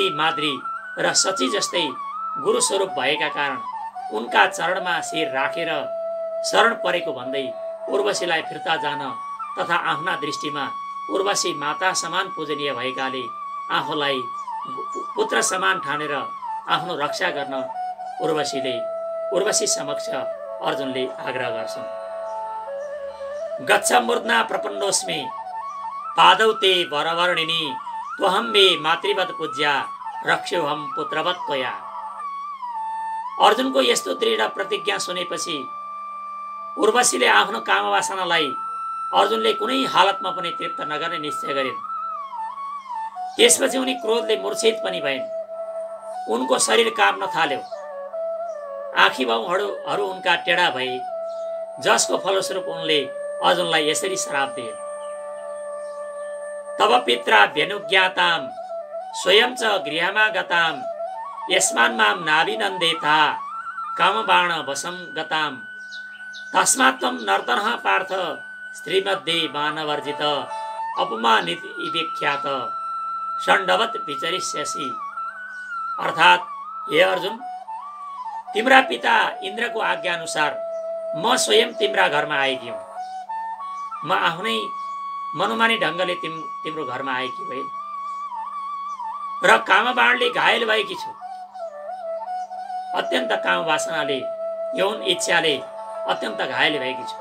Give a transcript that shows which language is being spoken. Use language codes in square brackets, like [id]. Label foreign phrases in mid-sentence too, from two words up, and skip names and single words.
[ne] माद्री र सची जस्तै गुरुस्वरूप भएका कारण उनका चरणमा शिर राखेर शरण परेको भन्दै उर्वशीलाई फिर्ता जान तथा आफ्ना दृष्टिमा उर्वशी माता समान पूजनीय भएकाले आफूलाई पुत्र समान ठानेर आफ्नो रक्षा गर्न उर्वशी समक्ष अर्जुनले आग्रह गर्छन्। [sa] गच्छ मूर्ध्ना प्रपन्नोस्मि पादौ ते वरवर्णिनी त्वहं मे मातृवत् पूज्या रक्ष्योहम पुत्रवत् त्वया। [ne] अर्जुनको यस्तो दृढ प्रतिज्ञा सुनेपछि उर्वशीले आफ्नो कामवासनालाई अर्जुनले कुनै हालतमा पनि तृप्त नगर्ने निश्चय गरिन्। त्यसपछि उनी क्रोधले मूर्छित पनि भइन्। उनको शरीर काप्न थाल्यो, आँखी भाउहरू उनका टेढा भए, जसको फलस्वरूप उनले अर्जुनलाई यसरी श्राप दिए। [sa] तब पित्रा व्यनुज्ञाताम स्वयं च गृहमागताम यस्मान् मां नाभिनन्देता कामबाण वशं गताम तस्मात् त्वं नर्तनः पार्थ स्त्रीमध्ये मानवर्जित अपमानित विख्यात षण्डवत् विचरिष्यसि। [ne] अर्थात् हे अर्जुन, तिम्रा पिता इन्द्रको आज्ञा अनुसार म स्वयं तिम्रा घरमा आएकी हुँ। म आफ्नै मनोमानी ढङ्गले तिम्रो घरमा आएकी भए र कामबाणले घायल भएकी छु। अत्यन्त काम वासनाले, यौन इच्छाले अत्यन्त घायल भएकी छु।